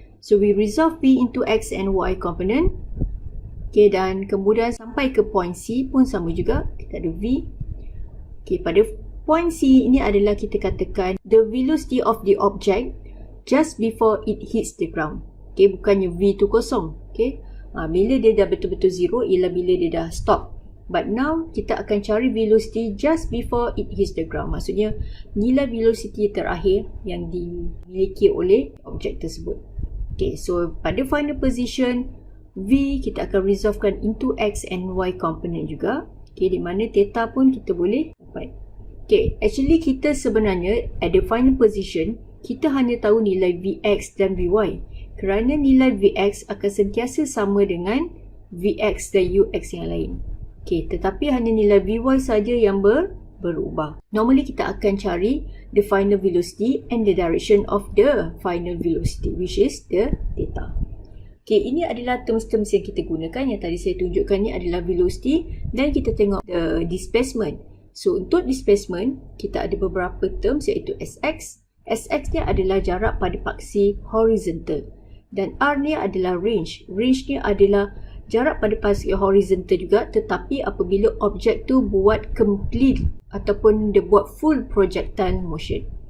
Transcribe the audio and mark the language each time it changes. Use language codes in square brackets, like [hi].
[en] So we resolve V into X and Y component. [ms] Okay, dan kemudian sampai ke point C pun sama juga. Kita ada V. Okay, pada point C ini adalah kita katakan [en] the velocity of the object just before it hits the ground. [ms] Okay, bukannya V tu kosong. Okay, bila dia dah betul-betul 0 ialah bila dia dah stop. [en] But now [ms] kita akan cari [en] velocity just before it hits the ground. [ms] Maksudnya nilai velocity terakhir yang dimiliki oleh objek tersebut. Okay, so pada final position V kita akan resolvekan [en] into X and Y component [ms] juga. Okay, di mana theta pun kita boleh dapat. Okay, actually kita sebenarnya [en] at the final position [ms] kita hanya tahu nilai Vx dan Vy. Kerana nilai Vx akan sentiasa sama dengan Vx dan Ux yang lain. Okay, tetapi hanya nilai Vy saja yang berubah. [en] Normally [ms] kita akan cari [en] the final velocity and the direction of the final velocity, which is the theta. [ms] Okay, ini adalah terms-terms yang kita gunakan. Yang tadi saya tunjukkan ni adalah velocity dan kita tengok the displacement. So untuk displacement, kita ada beberapa terms iaitu Sx. Sx ni adalah jarak pada paksi horizontal. Dan R ni adalah range. Range ni adalah jarak pada paksi horizontal juga, tetapi apabila objek tu buat complete ataupun dia buat full projectile motion.